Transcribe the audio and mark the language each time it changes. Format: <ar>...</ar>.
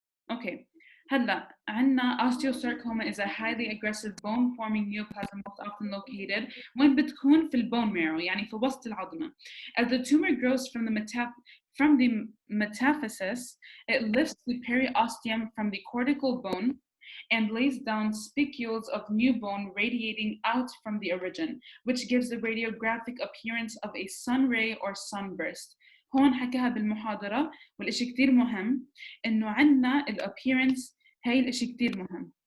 <en>okay هلا عندنا osteosarcoma is a highly aggressive bone forming neoplasm most often located</en> <ar>وين بتكون في البون مارو، يعني في وسط العظمة.</ar> <en>As the tumor grows from the metaphysis, it lifts the periosteum from the cortical bone and lays down spicules of new bone radiating out from the origin, which gives the radiographic appearance of a sun ray or sunburst.</en> <ar>هون حكاها بالمحاضرة، والإشي كتير مهم إنه عنا الappearance، هاي الإشي كتير مهم.</ar>